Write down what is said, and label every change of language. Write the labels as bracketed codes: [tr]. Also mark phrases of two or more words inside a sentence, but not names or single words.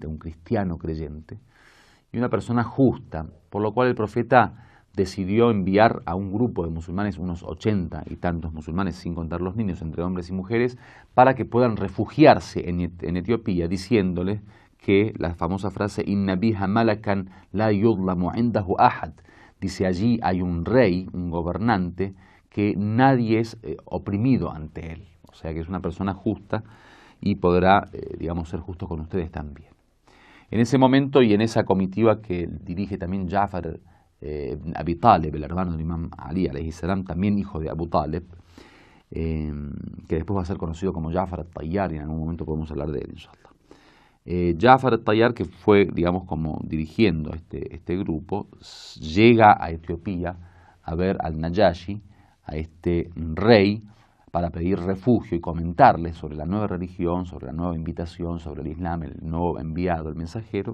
[es] un cristiano creyente, y una persona justa, por lo cual el profeta decidió enviar a un grupo de musulmanes, unos 80 y tantos musulmanes, sin contar los niños, entre hombres y mujeres, para que puedan refugiarse en Etiopía, diciéndoles que la famosa frase [ar] إن بها ملكا لا يظلم عنده أحد, [es] dice: allí hay un rey, un gobernante, que nadie es oprimido ante él, o sea que es una persona justa y podrá, digamos, ser justo con ustedes también. En ese momento y en esa comitiva que dirige también Ja'far ibn Abi Talib, el hermano del Imam Ali [ar] عليه السلام, [es] también hijo de Abu Talib, que después va a ser conocido como Ja'far al-Tayyar, y en algún momento podemos hablar de él, inshallah. Ja'far al-Tayyar, que fue, digamos, como dirigiendo este grupo, llega a Etiopía a ver al Najashi, a este rey, para pedir refugio y comentarles sobre la nueva religión, sobre la nueva invitación, sobre el Islam, el nuevo enviado, el mensajero.